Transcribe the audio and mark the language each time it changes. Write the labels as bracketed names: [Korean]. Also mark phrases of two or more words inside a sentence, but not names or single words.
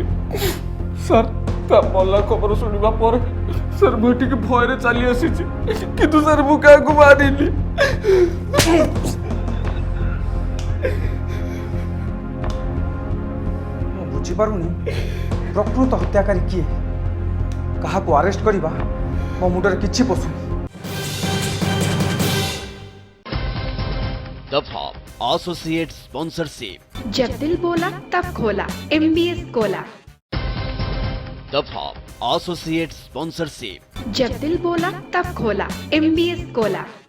[Odia] ସାର୍ ତା ମଲା ଖବର ଶୁଣିବା ପରେ ସାର୍ ମୁଁ ଏଠିକି ଭୟରେ ଚାଲି ଆସିଛି, କିନ୍ତୁ ସାର୍ ମୁଁ କାହାକୁ ମାରିନି। ମୁଁ ବୁଝିପାରୁନି ପ୍ରକୃତ ହତ୍ୟାକାରୀ କିଏ? କାହାକୁ ଆରେଷ୍ଟ କରିବା ମୋ ମୁଣ୍ଡରେ କିଛି ପଶୁନି। [Hindi] दफा [English] associate sponsorship. [Hindi] जब दिल बोला तब खोला MBS कोला। दफा [English] associate sponsorship. [Hindi] जब दिल बोला तब खोला MBS कोला।